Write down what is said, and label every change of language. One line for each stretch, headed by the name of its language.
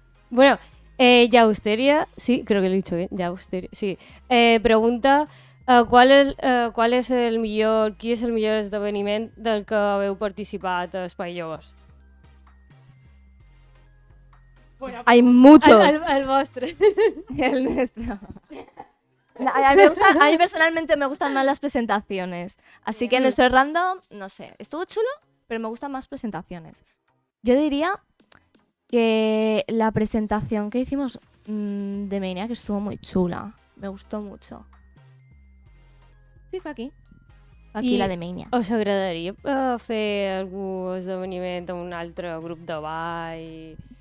Spanish: Bueno, Yausteria, sí, creo que lo he dicho bien, Yausteria, sí.
Catalan: Pregunta qual és el millor, qui és el millor esdeveniment del que heu participat a Espai Joves?
Spanish: Hay muchos.
Catalan: El vostre.
Spanish: El nuestro. No, a mí personalmente me gustan más las presentaciones. Así que nuestro random, no sé, estuvo chulo, pero me gustan más presentaciones. Yo diría que la presentación que hicimos de Maniac estuvo muy chula. Me gustó mucho. Sí, fue aquí. Fue aquí I- la de Maniac.
Catalan: Us agradaria fer algun esdeveniment amb un altre grup de ball?